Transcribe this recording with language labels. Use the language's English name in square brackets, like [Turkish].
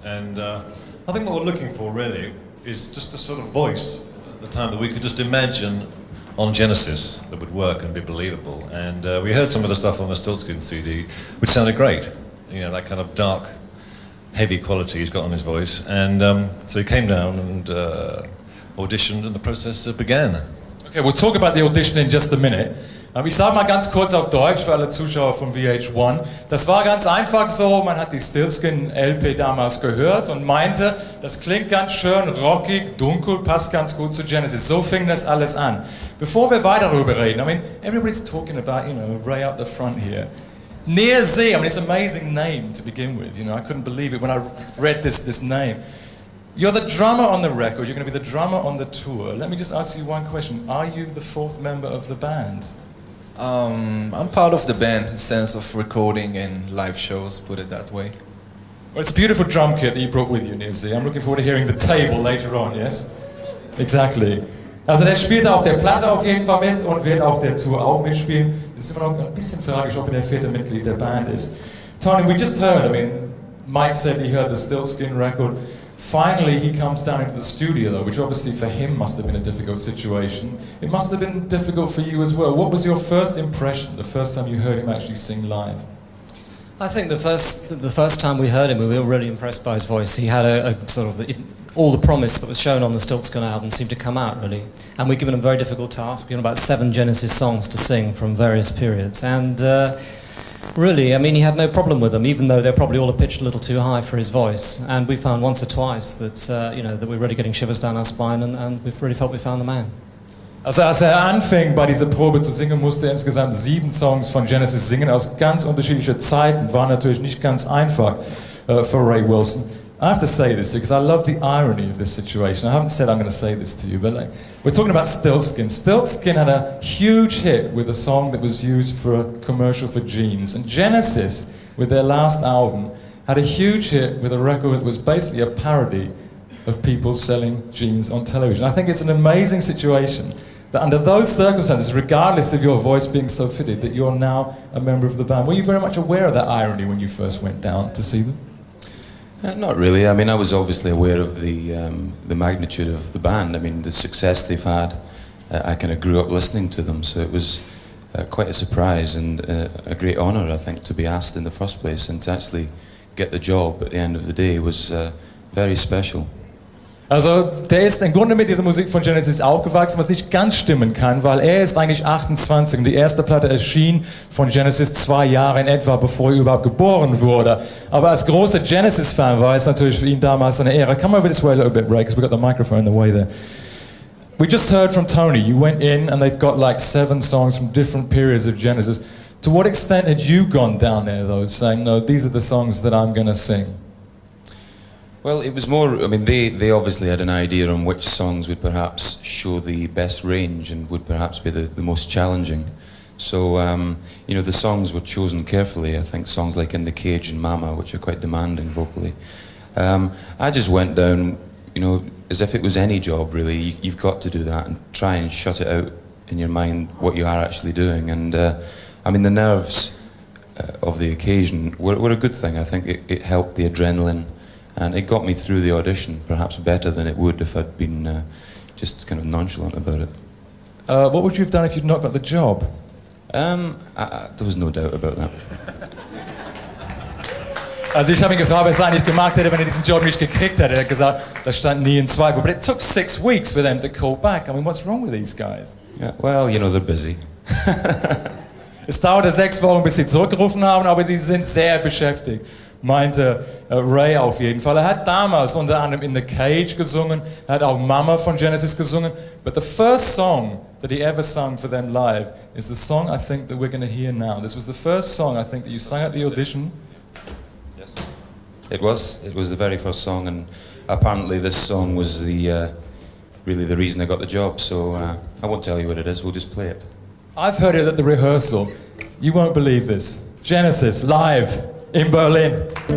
[English] And I think what we're looking for really is just a sort of voice at the time that we could just imagine on Genesis that would work and be believable. And we heard some of the stuff on the Stiltskin CD, which sounded great. You know, that kind of dark, heavy quality he's got on his voice. And so he came down and auditioned, and the process began. Okay, we'll talk about the audition in just a minute. [German] Ich sage mal ganz kurz auf Deutsch für alle Zuschauer von VH1. Das war ganz einfach so, man hat die Stiltskin-LP damals gehört und meinte, das klingt ganz schön rockig, dunkel, passt ganz gut zu Genesis. So fing das alles an. Bevor wir weiter darüber reden, [English] I mean, everybody's talking about, you know, Ray up the front here. Nir Z, I mean, it's an amazing name to begin with, you know, I couldn't believe it when I read this name. You're the drummer on the record, you're going to be the drummer on the tour. Let me just ask you one question. Are you the fourth member of the band? I'm part of the band in the sense of recording and live shows, put it that way. Well, it's a beautiful drum kit that you brought with you, Nir Z. I'm looking forward to hearing the table later on, yes? Exactly. [German] Also der spielt auf der Platte auf jeden Fall mit und wird auf der Tour auch mitspielen. Es ist immer noch ein bisschen fraglich, ob er der vierte Mitglied der Band ist. [English] Tony, we just heard, I mean, Mike said he heard the Stiltskin record. Finally, he comes down into the studio, though, which obviously for him must have been a difficult situation. It must have been difficult for you as well. What was your first impression, the first time you heard him actually sing live? I think the first time we heard him, we were really impressed by his voice. He had a sort of all the promise that was shown on the Stiltskin album seemed to come out really, and we'd given him a very difficult task. We'd given about 7 Genesis songs to sing from various periods, and really, I mean, he had no problem with them, even though they're probably all pitched a little too high for his voice. And we found once or twice that you know, that we're really getting shivers down our spine, and we've really felt we found the man. [German] Also als anfing bei dieser Probe zu singen, musste er insgesamt 7 Songs von Genesis singen aus ganz unterschiedlichen Zeiten. War natürlich nicht ganz einfach für Ray Wilson. [English] I have to say this because I love the irony of this situation. I haven't said I'm going to say this to you, but like, we're talking about Stiltskin. Stiltskin had a huge hit with a song that was used for a commercial for jeans. And Genesis, with their last album, had a huge hit with a record that was basically a parody of people selling jeans on television. I think it's an amazing situation that under those circumstances, regardless of your voice being so fitted, that you're now a member of the band. Were you very much aware of that irony when you first went down to see them? Not really. I mean, I was obviously aware of the magnitude of the band. I mean, the success they've had. I kind of grew up listening to them, so it was quite a surprise and a great honour, I think, to be asked in the first place, and to actually get the job at the end of the day was very special. [German] Also, der ist im Grunde mit dieser Musik von Genesis aufgewachsen, was nicht ganz stimmen kann, weil er ist eigentlich 28 und die erste Platte erschien von Genesis 2 Jahre in etwa, bevor er überhaupt geboren wurde. Aber als großer Genesis-Fan war es natürlich für ihn damals eine Ehre. [English] Come over this way a little bit, Ray, because we've got the microphone in the way there. We just heard from Tony. You went in and they'd got like 7 songs from different periods of Genesis. To what extent had you gone down there, though, saying, no, these are the songs that I'm going to sing? Well, it was more, I mean, they obviously had an idea on which songs would perhaps show the best range and would perhaps be the most challenging. So, you know, the songs were chosen carefully. I think songs like In the Cage and Mama, which are quite demanding vocally. I just went down, you know, as if it was any job, really. You've got to do that and try and shut it out in your mind what you are actually doing. And, I mean, the nerves of the occasion were a good thing. I think it helped the adrenaline. And it got me through the audition, perhaps better than it would if I'd been just kind of nonchalant about it. What would you have done if you'd not got the job? There was no doubt about that. [German] Also ich habe ihn gefragt, was er eigentlich gemacht hätte, wenn er diesen Job nicht gekriegt hätte. Er hat gesagt, das stand nie in Zweifel. [English] But it took 6 weeks for them to call back. I mean, what's wrong with these guys? Yeah, well, you know, they're busy. [German] Es dauerte 6 Wochen, bis sie zurückgerufen haben, aber sie sind sehr beschäftigt, meinte Ray auf jeden Fall. Er hat damals unter anderem In the Cage gesungen, er hat auch Mama von Genesis gesungen, [English] but the first song that he ever sung for them live is the song I think that we're going to hear now. This was the first song I think that you sang at the audition. Yes. It was the very first song, and apparently this song was the really the reason I got the job. So I won't tell you what it is. We'll just play it. I've heard it at the rehearsal. You won't believe this. Genesis live in Berlin.